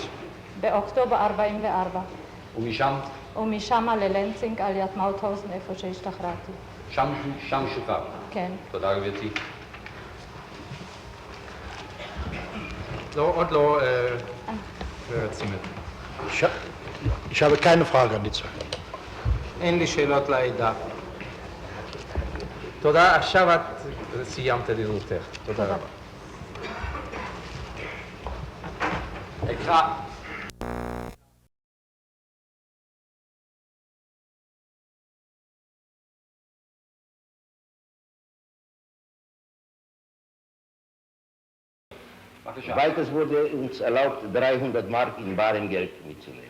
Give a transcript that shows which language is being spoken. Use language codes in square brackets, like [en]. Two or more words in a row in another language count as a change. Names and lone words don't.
[he] באוקטובר 44. ומשם? ומשם ללנצינג על יד מאוטהאוזן, איפה שהשתחררתי. שם שוחרר? כן. תודה גברתי. עוד לא רצימת. [de] Ich habe keine Frage an die zwei. [he] אין לי שאלות לעדה. תודה, עכשיו את סיימת את עדותך. תודה רבה. אקרא. [de] Weiters wurde uns erlaubt, 300 Mark in barem Geld mitzunehmen.